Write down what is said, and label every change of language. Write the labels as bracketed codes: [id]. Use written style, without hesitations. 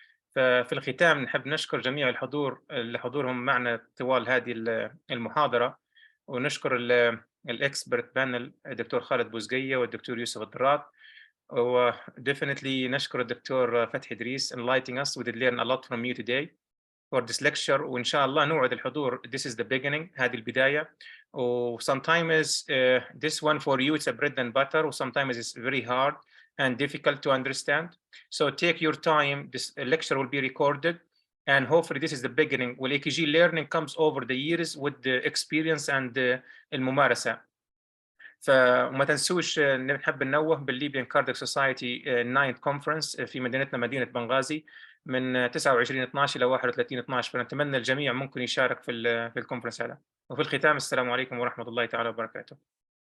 [ar] ففي الختام نحب نشكر جميع الحضور اللي حضورهم معنا طوال هذه المحاضرة، ونشكر الإكسبرت بانل الدكتور خالد بوزقية والدكتور يوسف الضراط، و definitely نشكر الدكتور فتحي إدريس [en] enlightening us. We did learn a lot from you today for this lecture. [ar] وإن شاء الله نوعد الحضور [en] this is the beginning، [ar] هذه البداية. [en] و sometimes this one for you it's a bread and butter, و sometimes it's very hard and difficult to understand. So take your time. This lecture will be recorded, and hopefully this is the beginning. والEKG learning comes over the years with the experience and الممارسة. [ar] فما تنسوش نحب ننوه بالليبيان كاردياك سوسايتي 9th كونفرنس في مدينتنا مدينة بنغازي من 29/12 إلى 31/12. فنتمنى الجميع ممكن يشارك في الكونفرنس هذا. وفي الختام السلام عليكم ورحمة الله تعالى وبركاته.